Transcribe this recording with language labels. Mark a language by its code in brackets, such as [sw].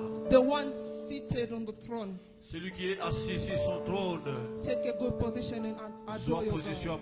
[en] The one seated on the throne. [fr] Celui qui est assis sur son trône. [en] Take a good position and adore your God.